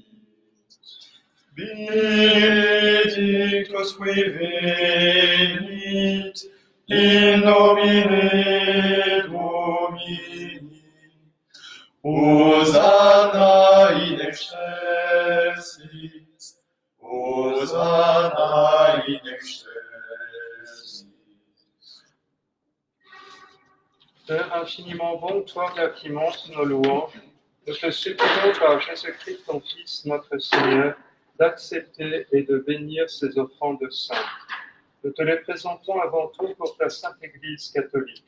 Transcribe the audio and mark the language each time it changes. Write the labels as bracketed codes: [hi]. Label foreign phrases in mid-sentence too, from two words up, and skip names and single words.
[la] Benedictus qui venit in nomine Domini, Hosanna in excelsis, Hosanna in excelsis. [fr] Père infiniment bon, toi qui montes nos louanges, nous te supplions par Jésus-Christ, ton Fils, notre Seigneur, d'accepter et de bénir ces offrandes saintes. Nous te les présentons avant tout pour ta sainte Église catholique.